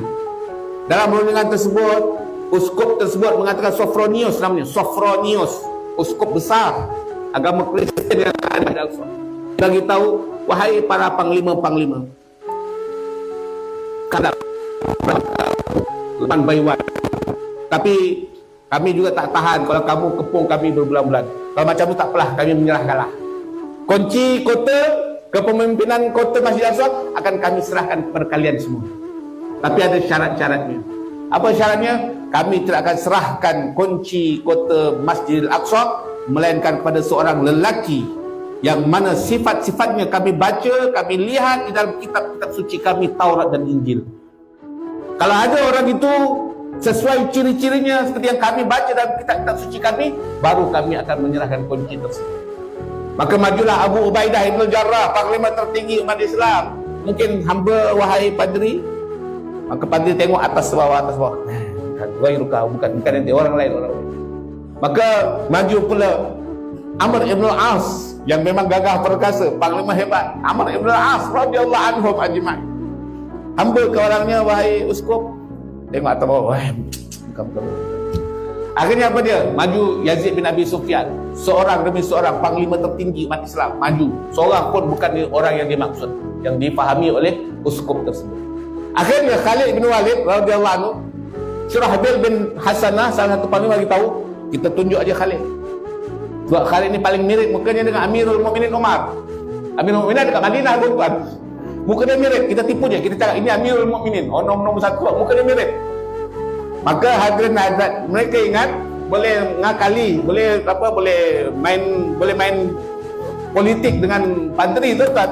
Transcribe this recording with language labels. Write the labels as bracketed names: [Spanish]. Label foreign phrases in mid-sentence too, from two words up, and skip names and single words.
[Malay] Dalam perundingan tersebut, uskup tersebut mengatakan Sophronius namanya, Sophronius, uskup besar agama Kristian yang ada di Al-Aqsa. Bagi tahu, wahai para panglima-panglima, kadang lepas bayuan. Tapi kami juga tak tahan kalau kamu kepung kami berbulan-bulan. Kalau macam tu tak apalah, kami menyerah kalah. Kunci kota, kepemimpinan kota Masjid Al-Aqsa akan kami serahkan kepada kalian semua. Tapi ada syarat-syaratnya. Apa syaratnya? Kami tidak akan serahkan kunci kota Masjid Al-Aqsa melainkan kepada seorang lelaki yang mana sifat-sifatnya kami baca, kami lihat di dalam kitab-kitab suci kami, Taurat dan Injil. Kalau ada orang itu sesuai ciri-cirinya seperti yang kami baca dalam kitab-kitab suci kami, baru kami akan menyerahkan kunci tersebut. Maka majulah Abu Ubaidah Ibn Jarrah, panglima tertinggi umat Islam. Mungkin hamba wahai padri. Maka padri tengok atas bawah, atas bawah. Bukan nanti orang lain. Maka maju pula Amr Ibn Al-As yang memang gagah perkasa, panglima hebat. Amr Ibn Al-As [Arabic] رضي الله عنهم أجمعين. [Malay] Hamba ke orangnya, wahai uskup. Tengok atas bawah. Bukan. Akhirnya apa dia? Maju Yazid bin Abi Sufyan, seorang demi seorang panglima tertinggi umat Islam, maju. Seorang pun bukan orang yang dimaksud, yang dipahami oleh uskup tersebut. Akhirnya Khalid bin Walid [Arabic] رضي الله عنه, [Malay] Syurahbil bin Hasanah, salah satu panglima bagi tahu, kita tunjuk aja Khalid. Sebab Khalid ni paling mirip mukanya dengan Amirul Mukminin Umar. Amirul Mukminin dekat Madinah tuan-tuan. Muka dia mirip, kita tipu dia, kita cakap ini Amirul Mukminin, nombor satu, muka dia mirip. Maka hadirin hadirat, mereka ingat boleh ngakali, boleh main politik dengan padri tuan-tuan.